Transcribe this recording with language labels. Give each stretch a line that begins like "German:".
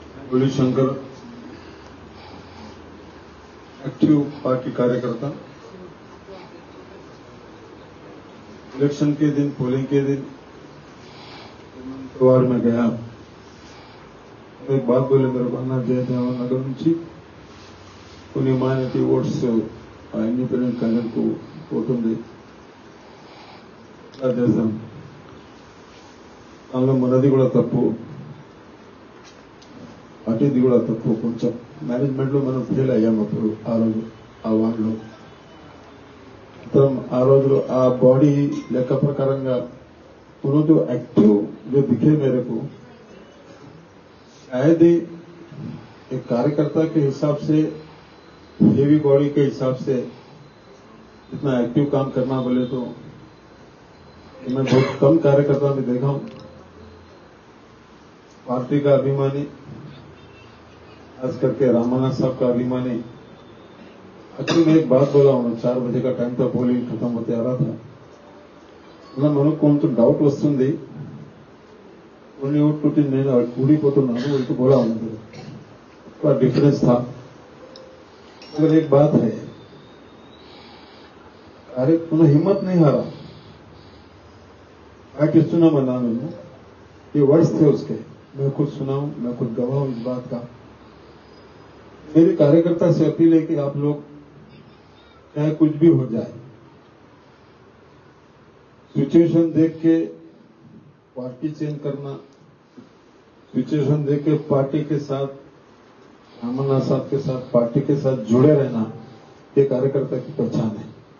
Hindi: गोलीशंकर active party कार्यकर्ता, election के दिन पोलिंग के दिन वार्ड में गया। एक बात बोले मेरे को अन्ना जयदेव नगर
Telugu: నుంచి కొన్ని మైనారిటీ ఓట్స్ ఇండిపెండెంట్ క్యాండిడేట్ కు పోతుంది. అలా చేద్దాం, అందులో మనది కూడా తప్పు, అటుది కూడా తప్పు. కొంచెం మేనేజ్మెంట్ లో మనం ఫెయిల్ అయ్యాం అప్పుడు ఆ రోజు ఆ వార్డులో. ఆ రోజు ఆ బాడీ లెక్క ప్రకారంగా
Hindi: उन्होंने एक्टिव जो दिखे मेरे को, शायद एक कार्यकर्ता के हिसाब से, हेवी बॉडी के हिसाब से इतना एक्टिव काम करना बोले तो मैं बहुत कम कार्यकर्ता में देखा हूं। पार्टी का अभिमानी, खास करके रामानाथ साहब का अभिमानी। एक्चुअली मैं एक बात बोला हूं, 4 बजे का टाइम था, पोलिंग खत्म होते आ रहा था.
Telugu: మనకు కొంచెం డౌట్ వస్తుంది, కొన్ని ఓట్లు నేను ఊడిపోతున్నాను, ఇటు కూడా ఉంది, డిఫరెన్స్
Hindi: था. मगर एक बात है, अरे तूने हिम्मत नहीं हारा, आके सुना बना मैंने, ये वर्ड्स थे उसके, मैं खुद सुना हूं, मैं खुद गवाह हूं इस बात का। मेरे कार्यकर्ता से अपील है कि आप लोग चाहे कुछ भी हो जाए, सिचुएशन देख के पार्टी चेंज करना, सिचुएशन देख के पार्टी के साथ, अमरनाथ साहब के साथ, पार्टी के साथ जुड़े रहना, ये कार्यकर्ता की पहचान है।